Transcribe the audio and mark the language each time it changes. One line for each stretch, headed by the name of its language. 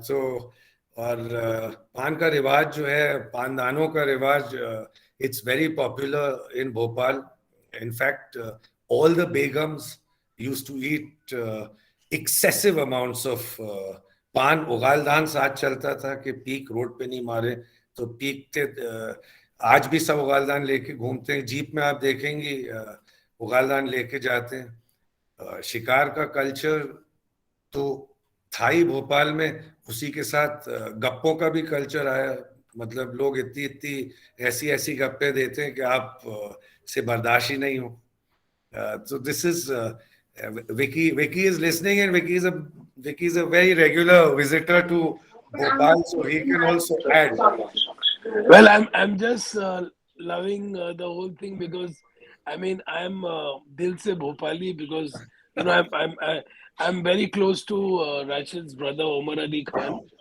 Hindi: तो और पान का रिवाज जो है, पानदानों का रिवाज,
English: It's very popular in Bhopal. In fact all the begums used to eat excessive amounts of
Hindi: पान. उगालदान साथ चलता था कि पीक रोड पे नहीं मारे. तो पीक थे, आज भी सब उगालदान लेके घूमते हैं. जीप में आप देखेंगे उगालदान लेके जाते हैं. शिकार का कल्चर तो था ही भोपाल में. उसी के साथ गप्पों का भी कल्चर आया. मतलब लोग इतनी इतनी ऐसी ऐसी गप्पे देते हैं कि आप से बर्दाश्त ही नहीं हो.
English: So this is Vicky. Vicky is listening, and Vicky is a very regular visitor to Bhopal, so he can also add. Well, I'm just loving the whole thing because I mean I'm
Hindi: Dil se Bhopali
English: because I'm very close to Rashid's brother Omar Ali Khan.